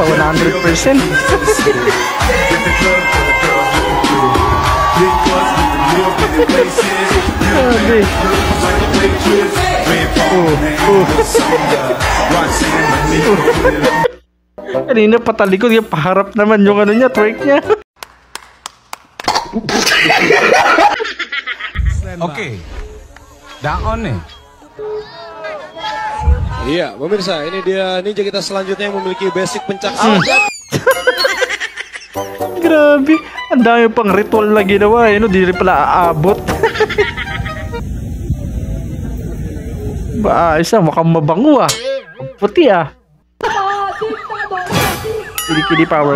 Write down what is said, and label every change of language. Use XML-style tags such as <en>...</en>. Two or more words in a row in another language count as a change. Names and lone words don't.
<tl>100%. Grabe. Kanina patalikod yung paharap naman yung ano niya, twerk niya.</tl> <id>Oke. Daon nih. Iya, pemirsa, ini dia ninja kita selanjutnya yang memiliki basic pencaksilat.</id> <tl>Grabe, ang dami pang ritual na ginawa eh, no? Di rin pala aabot. Ba, isa, mukhang mabango ah. Puti ah. Kili-kili power.</tl>